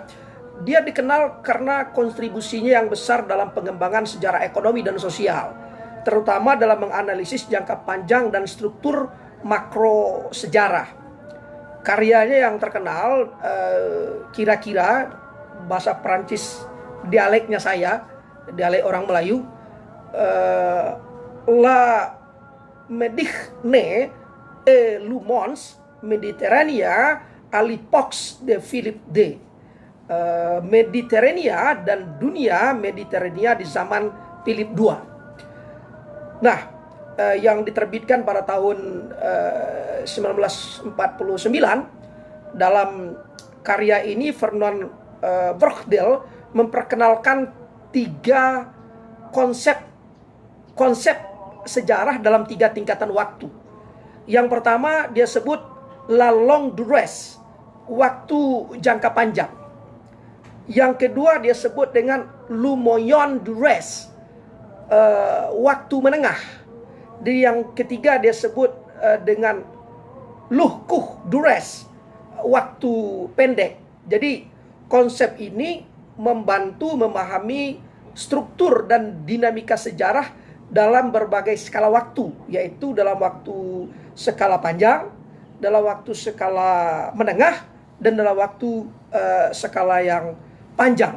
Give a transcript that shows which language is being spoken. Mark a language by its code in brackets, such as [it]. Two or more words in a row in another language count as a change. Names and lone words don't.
[id] Dia dikenal karena kontribusinya yang besar dalam pengembangan sejarah ekonomi dan sosial, terutama dalam menganalisis jangka panjang dan struktur makro sejarah. Karyanya yang terkenal kira-kira bahasa Perancis dialeknya saya, dialek orang Melayu, [fr] La Méditerranée et le monde Méditerranea à l'époque de Philippe II. [id] Mediterania dan dunia Mediterania di zaman Philip II. Nah, yang diterbitkan pada tahun 1949. Dalam karya ini Fernand Braudel memperkenalkan 3 konsep sejarah dalam 3 tingkatan waktu. Yang pertama dia sebut [fr] la longue durée, [id] waktu jangka panjang. Yang kedua dia sebut dengan [fr] le moyen durée, [id] waktu menengah. Dan yang ketiga dia sebut dengan [fr] le court durée, [id] waktu pendek. Jadi konsep ini membantu memahami struktur dan dinamika sejarah dalam berbagai skala waktu, yaitu dalam waktu skala panjang, dalam waktu skala menengah, dan dalam waktu skala yang panjang.